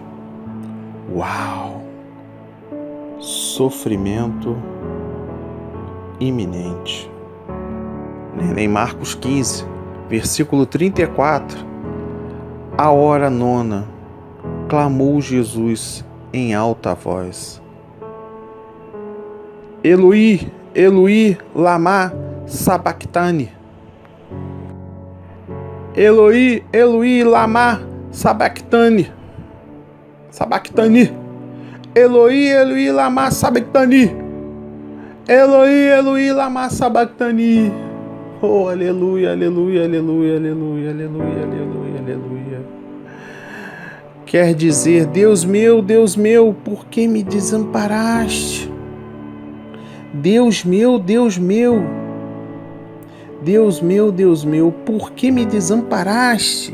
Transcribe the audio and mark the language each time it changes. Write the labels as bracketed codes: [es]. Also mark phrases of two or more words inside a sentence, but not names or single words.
[pt] Uau! Sofrimento iminente. Lendo em Marcos 15, versículo 34, à hora nona, clamou Jesus em alta voz: [arc] Eloi, Eloi, lama sabachthani. Eloi, Eloi, lama sabachthani. Sabachthani. Eloi, Eloi, lama sabachthani. Eloi, Eloi, lama sabachthani. [pt] Oh, aleluia, aleluia, aleluia, aleluia, aleluia, aleluia, aleluia. Quer dizer, Deus meu, por que me desamparaste? Deus meu, Deus meu, Deus meu, Deus meu, por que me desamparaste?